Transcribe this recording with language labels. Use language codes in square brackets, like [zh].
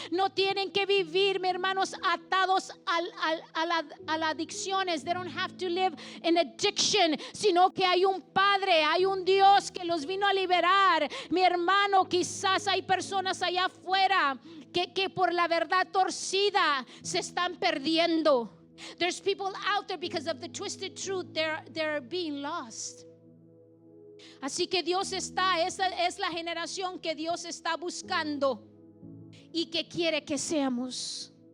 [es] No tienen que vivir, mis hermanos, atados a las adicciones. [en] They don't have to live in addiction, [es] sino que hay un Padre, hay un Dios que los vino a liberar. Mi hermano, quizás hay personas allá afuera que por la verdad torcida se están perdiendo. [en] There's people out there because of the twisted truth, they're being lost. [es] Así que Dios esa es la generación que Dios está buscando y que quiere que seamos.